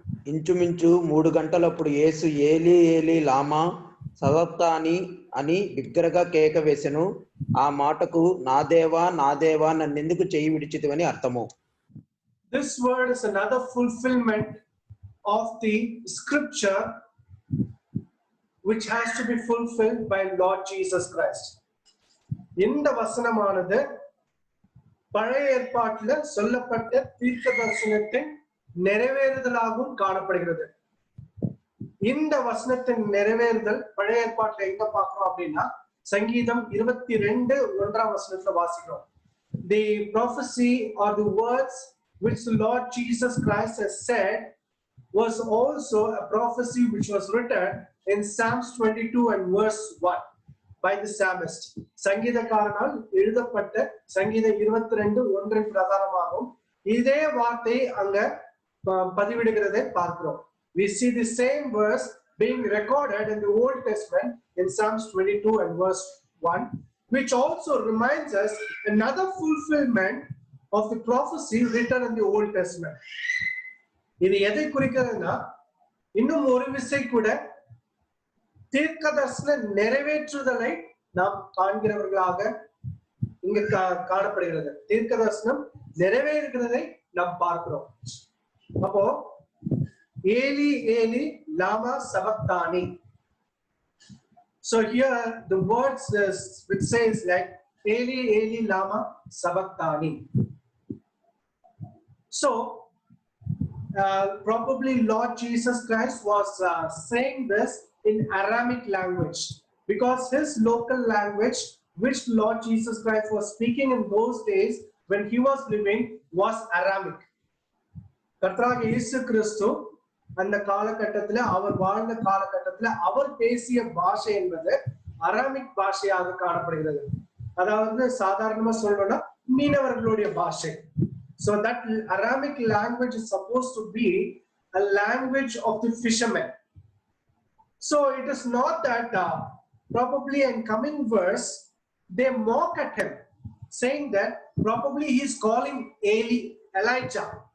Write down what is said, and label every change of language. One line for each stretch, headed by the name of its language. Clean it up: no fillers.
Telugu: ఇంచుమించు 3 గంటలప్పుడు యేసు
Aramaic: ఏలీ ఏలీ లామా సబక్తాని
Telugu: అని బిగ్గరగా కేక వేసెను. ఆ మాటకు నా దేవా నన్నెందుకు చెయ్యి విడిచితివని అర్థము.
English: This word is another fulfillment of the scripture which has to be fulfilled by Lord Jesus Christ.
Tamil: இந்த வசனமானது பழைய ஏற்பாட்டில் சொல்லப்பட்ட தீர்க்க தரிசனத்தின் நிறைவேறுதலாகவும் காணப்படுகிறது. இந்த வசனத்தின் நிறைவேறுதல் பழைய ஏற்பாட்டில் எங்க பார்க்கிறோம் அப்படின்னா சங்கீதம் 22:1 வசனத்துல வாசிக்கிறோம்.
English: The prophecy or the words which the Lord Jesus Christ has said was also a prophecy which was written in Psalms 22 and verse 1 by the psalmist.
Tamil: சங்கீதக்காரனால் எழுதப்பட்ட சங்கீதம் 22:1 பிரகாரமாகவும் இதே வார்த்தை அங்க பதிவிடுகிறதை பார்க்கிறோம்.
English: We see the same verse being recorded in the Old Testament in Psalms 22 and verse 1, which also reminds us another fulfillment of the prophecy written in the Old Testament.
Tamil: இது எதை குறிக்கிறதுனா இன்னும் ஒரு விசை கூட தீர்க்கதரிசன நிறைவேற்றுதலை நாம் காண்கிறவர்களாக இங்க காணப்படுகிறது. தீர்க்கதரிசனம் நிறைவேறுகிறதை நாம் பார்க்கிறோம்.
Aramaic: அப்போ ஏலி ஏலி லாமா சபக்தானி.
English: So here the words which says like
Aramaic: ஏலி ஏலி லாமா சபக்தானி.
English: So probably Lord Jesus Christ was saying this in Aramic language, because his local language, which Lord Jesus Christ was speaking in those days when he was living, was Aramic.
Tamil: கர்த்தராகிய இயேசு கிறிஸ்து அந்த காலகட்டத்தில் அவர் வாழ்ந்த காலகட்டத்தில் அவர் பேசிய பாஷை என்பது Aramaic பாஷையாக காணப்படுகிறது. அதாவது சாதாரணமா சொல்லணும்னா மீனவர்களுடைய பாஷை.
English: So that Aramic language is supposed to be a language of the fishermen. So it is not that probably in coming verse they mock at him, saying that probably he is calling Elijah.